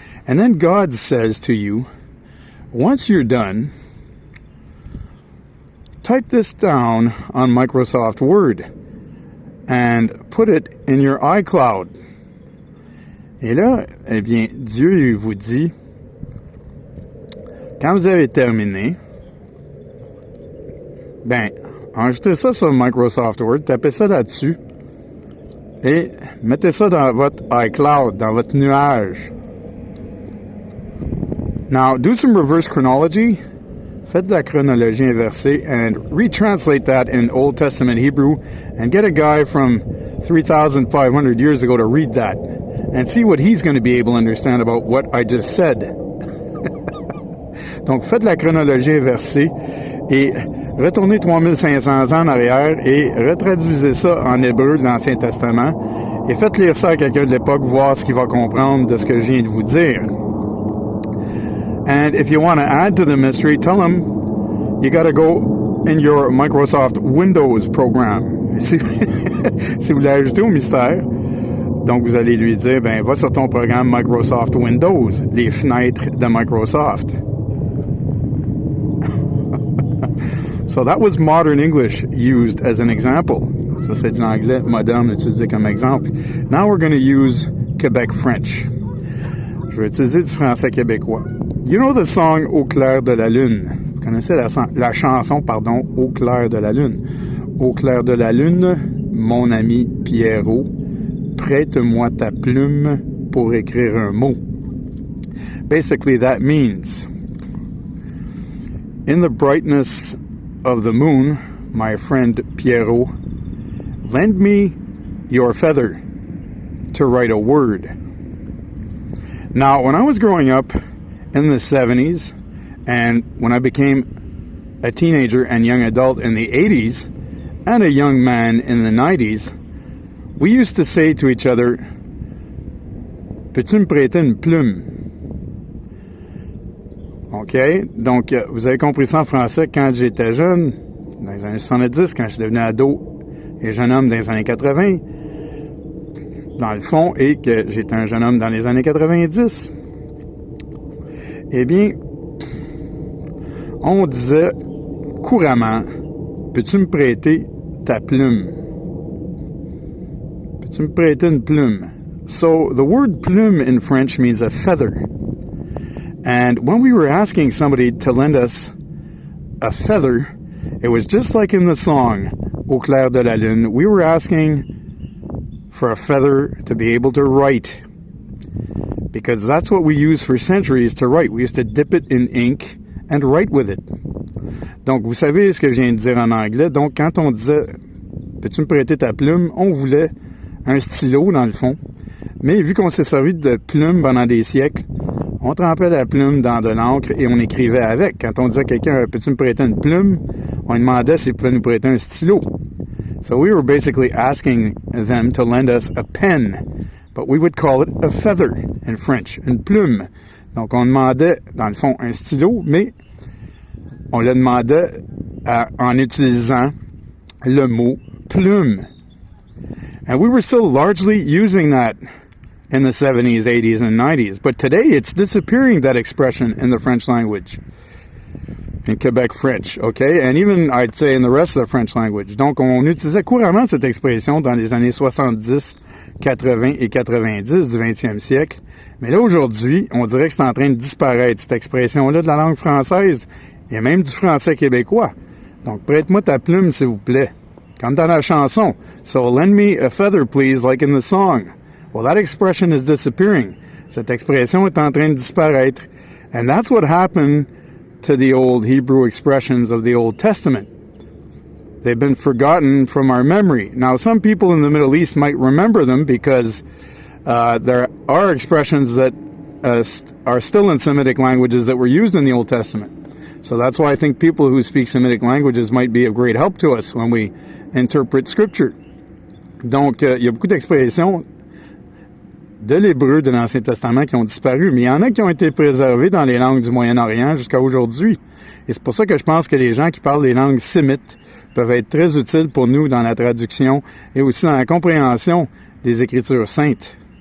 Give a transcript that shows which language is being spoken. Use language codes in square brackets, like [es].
[en] And then God says to you, once you're done, type this down on Microsoft Word and put it in your iCloud. [fr] Et là, eh bien, Dieu vous dit, quand vous avez terminé, ben, enregistrez ça sur Microsoft Word, tapez ça là-dessus et mettez ça dans votre iCloud, dans votre nuage. [en] Now, do some reverse chronology. [fr] Faites de la chronologie inversée [en] and retranslate that in Old Testament Hebrew and get a guy from 3,500 years ago to read that and see what he's going to be able to understand about what I just said. [fr] Donc, faites de la chronologie inversée et retournez 3500 ans en arrière et retraduisez ça en hébreu de l'Ancien Testament et faites lire ça à quelqu'un de l'époque, voir ce qu'il va comprendre de ce que je viens de vous dire. [en] And if you want to add to the mystery, tell them you got to go in your Microsoft Windows program. [fr] Si vous voulez ajouter au mystère, donc vous allez lui dire, ben va sur ton programme Microsoft Windows, les fenêtres de Microsoft. [en] So that was modern English used as an example. [fr] Ça c'est de l'anglais moderne utilisé comme exemple. [en] Now we're going to use Quebec French. [fr] Je vais utiliser du français québécois. [en] You know the song [fr] Au clair de la lune? Vous connaissez la chanson, pardon, Au clair de la lune. Au clair de la lune, mon ami Pierrot, prête-moi ta plume pour écrire un mot. [en] Basically, that means, in the brightness of the moon, my friend Pierrot, lend me your feather to write a word. Now, when I was growing up, in the 70s, and when I became a teenager and young adult in the 80s, and a young man in the 90s, we used to say to each other, [fr] peux-tu me prêter une plume? [en] OK? [fr] Donc, vous avez compris ça en français quand j'étais jeune, dans les années 70, quand je suis devenu ado et jeune homme dans les années 80, dans le fond, et que j'étais un jeune homme dans les années 90. Eh bien, on disait couramment, peux-tu me prêter ta plume? Peux-tu me prêter une plume? [en] So, the word plume in French means a feather. And when we were asking somebody to lend us a feather, it was just like in the song, Au clair de la lune. We were asking for a feather to be able to write. Because that's what we used for centuries to write. We used to dip it in ink and write with it. [fr] Donc, vous savez ce que je viens de dire en anglais. Donc, quand on disait « Peux-tu me prêter ta plume ?», on voulait un stylo, dans le fond. Mais vu qu'on s'est servi de plume pendant des siècles, on trempait la plume dans de l'encre et on écrivait avec. Quand on disait à quelqu'un « Peux-tu me prêter une plume ?», on lui demandait s'il pouvait nous prêter un stylo. [en] So we were basically asking them to lend us a pen. But we would call it a feather in French, une plume. [fr] Donc, on demandait, dans le fond, un stylo, mais on le demandait en utilisant le mot plume. [en] And we were still largely using that in the 70s, 80s, and 90s. But today, it's disappearing, that expression, in the French language. In Quebec French, okay? And even, I'd say, in the rest of the French language. [fr] Donc, on utilisait couramment cette expression dans les années 70, 80 et 90 du 20e siècle. Mais là, aujourd'hui, on dirait que c'est en train de disparaître, cette expression-là de la langue française, et même du français québécois. Donc, prête-moi ta plume, s'il vous plaît. Comme dans la chanson. [en] So lend me a feather, please, like in the song. Well, that expression is disappearing. [fr] Cette expression est en train de disparaître. [en] And that's what happened to the old Hebrew expressions of the Old Testament. They've been forgotten from our memory. Now, some people in the Middle East might remember them because there are expressions that are still in Semitic languages that were used in the Old Testament. So that's why I think people who speak Semitic languages might be of great help to us when we interpret Scripture. [fr] Donc, il y a beaucoup d'expressions de l'hébreu de l'Ancien Testament qui ont disparu, mais il y en a qui ont été préservées dans les langues du Moyen-Orient jusqu'à aujourd'hui. Et c'est pour ça que je pense que les gens qui parlent les langues sémites peuvent être très utiles pour nous dans la traduction et aussi dans la compréhension des Écritures saintes.